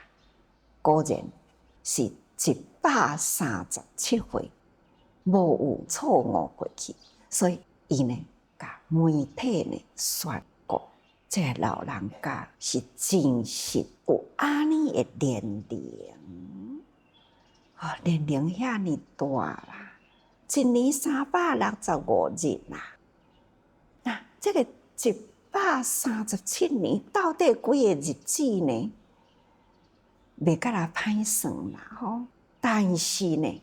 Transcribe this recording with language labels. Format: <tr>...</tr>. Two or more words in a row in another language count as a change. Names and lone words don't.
<nan>果然是137岁，无有错误过去，所以伊呢。甲媒体呢宣告，这个老人家是真实有安尼的年龄，年龄遐尼大啦，1年365日啦。那这个137年到底几个日子呢？袂甲啦歹算啦吼，但是呢。</nan>